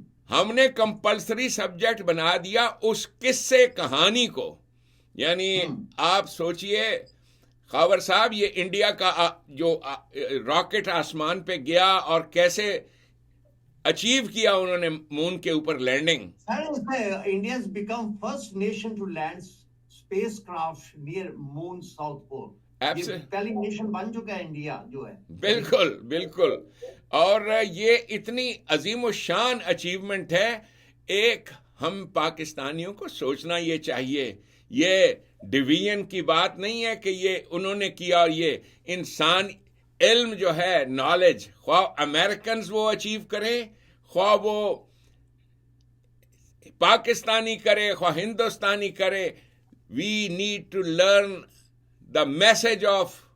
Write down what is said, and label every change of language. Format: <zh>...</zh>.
<ur>ہم نے compulsory subject بنا دیا اس قصے کہانی کو. یعنی آپ سوچئے خاور صاحب، یہ انڈیا کا جو راکٹ آسمان پہ گیا اور کیسے اچیو کیا انہوں نے مون کے اوپر landing.</ur> <en>India has become first nation to land spacecraft near moon south pole.</en> <ur>پہلی نیشن بن چکا ہے انڈیا جو ہے. بالکل. اور یہ اتنی عظیم و شان اچیومنٹ ہے. ایک ہم پاکستانیوں کو سوچنا یہ چاہیے، یہ ڈویژن کی بات نہیں ہے کہ یہ انہوں نے کیا اور یہ انسان علم جو ہے، نالج، خواہ امریکنز وہ اچیو کریں، خواہ وہ پاکستانی کرے، خواہ ہندوستانی کرے،</ur> <en>we need to learn the message of</en>